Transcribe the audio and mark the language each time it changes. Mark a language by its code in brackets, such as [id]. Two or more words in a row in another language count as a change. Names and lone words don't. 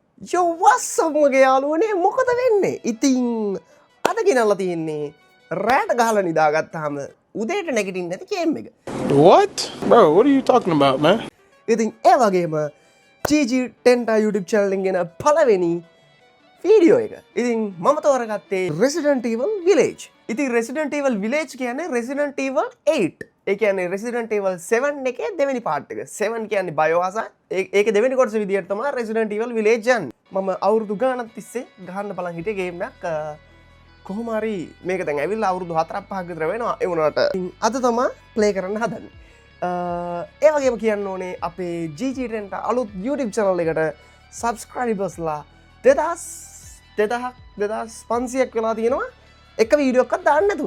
[si] යොවස්සම්මගේ යාලුවනේ මොකද වෙන්නේ ඉතිං අද ගෙනල්ලා තියෙන්නේ රෑට ගහල නිදාගත්තාම උදේට නැගිටින්න නැති ගේම් එක. [en] What? Bro, what are you talking about, man? [si] ඉතින් ඒ වගේම GG10 [en] YouTube channel [si] එකෙන් ගෙන පළවෙනි වීඩියෝ එක. ඉතින් මම තෝරගත්තේ Resident Evil Village. ඉතින් Resident Evil Village කියන්නේ Resident Evil 8. ඒ කියන්නේ Resident Evil 7 එකේ දෙවෙනි පාර්ට් එක. 7 කියන්නේ Biohazard. ඒකේ දෙවෙනි කොටස විදියට තමයි Resident Evil Village යන්නේ. මම අවුරුදු ගාණක් තිස්සේ ගහන්න බලන් හිටිය ගේම් එකක්. කොහොම හරි මේක දැන් ඇවිල්ලා අවුරුදු 4-5ක් විතර වෙනවා. ඒ වුණාට අද තමයි ප්ලේ කරන්න හදන්නේ. ඒ වගේම කියන්න ඕනේ අපේ GG10 අලුත් [en] YouTube channel [si] එකට subscribersලා 2500ක් වෙලා තියෙනවා එක වීඩියෝ එකක් දාන්න නැතුව.